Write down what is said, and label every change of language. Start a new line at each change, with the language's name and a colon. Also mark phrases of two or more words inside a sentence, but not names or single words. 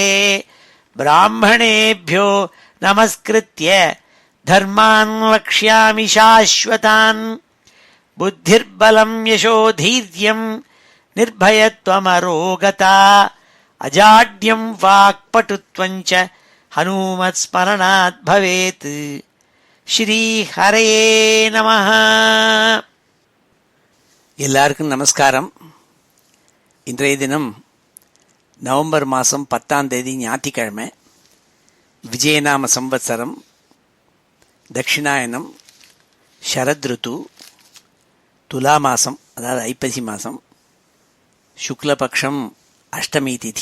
Sanskrit: ब्राह्मणेभ्यो नमस्कृत्य धर्मान् वक्ष्यामि शाश्वतान्। बुद्धिर्बलं यशोधैर्यं निर्भयत्वमरोगता अजाड्यं वाक्पटुत्वं च हनुमत्स्मरणात् भवेत्। श्रीहरये நமः.
Tamil: எல்லாருக்கும் நமஸ்காரம். இன்றைய தினம் நவம்பர் மாதம் 10ஆம் தேதி ஞாயிற்றுக்கிழமை. விஜயநாம சம்வத்சரம், தட்சிணாயனம், ஷரத்ருத்து, துலா மாதம், அதாவது ஐப்பசி மாதம், சுக்லபக்ஷம், அஷ்டமி திதி.